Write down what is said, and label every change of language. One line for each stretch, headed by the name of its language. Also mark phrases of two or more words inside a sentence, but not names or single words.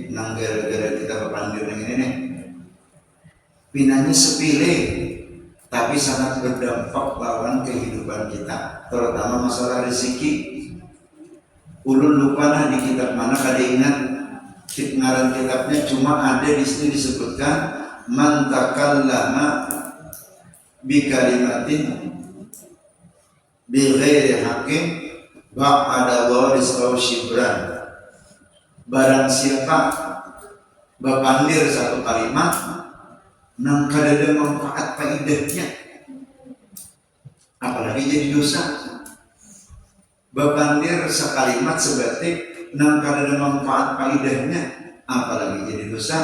Banjar: Nang gara-gara kita berpandir nang ini nih, pinanya sepele, tapi sangat berdampak lawan kehidupan kita, terutama masalah rezeki. Ulun lupa lah di kitab mana kada ingat ngaran kitabnya, cuma ada di sini disebutkan
Arabic: من تكلم بكلمة بغير حق بعد وارث أو شبران.
Banjar: Barang siapa berpandir satu kalimat nang kada ada manfaat faedahnya, apalagi jadi dosa. Berpandir sekalimat sebatik nang kada ada manfaat faedahnya, apalagi jadi dosa.